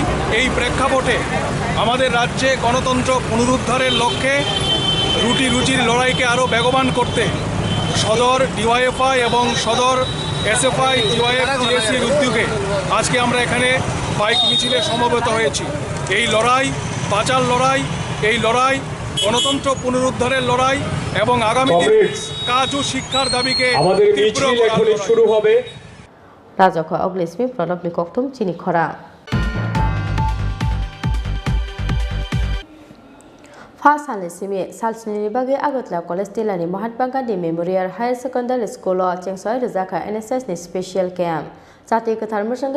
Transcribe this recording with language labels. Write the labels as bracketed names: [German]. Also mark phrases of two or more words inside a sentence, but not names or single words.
[Bangla] এই প্রেক্ষাপটে আমাদের রাজ্যে গণতন্ত্র পুনরুদ্ধারের লক্ষ্যে রুটির লড়াইকে আরও বেগবান করতে সদর DYFI এবং সদর SFI DYFTSির উদ্যোগে আজকে আমরা এখানে বাইক মিছিলে সমবেত হয়েছি এই লড়াই বাঁচার লড়াই এই লড়াই গণতন্ত্র পুনরুদ্ধারের লড়াই এবং আগামী দিনে কাজ ও শিক্ষার দাবিকে তীব্র করার শুরু হবে [Kok Borok] Rajokha Oglismi Pranabni Koktum Chini Khora Fasale Simi Salsini Bagi Agotla College Tilani Mahatma Gandhi Memorial Higher Secondary School Chengsoi Rizaka NSS ni [English] Special Camp [Kok Borok] Jati Kathar Musangai